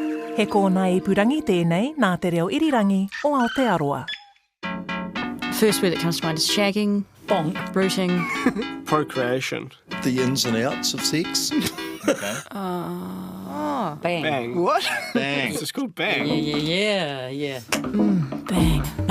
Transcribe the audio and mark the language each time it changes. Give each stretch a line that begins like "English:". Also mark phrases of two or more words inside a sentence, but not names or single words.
Māori: He kōna I purangi tēnei nā te reo irirangi o Aotearoa.
English: First word that comes to mind is shagging, Bonk. rooting. Procreation. The ins and outs of sex. Okay. Bang. Bang. What? Bang. It's just called bang. Yeah. Bang.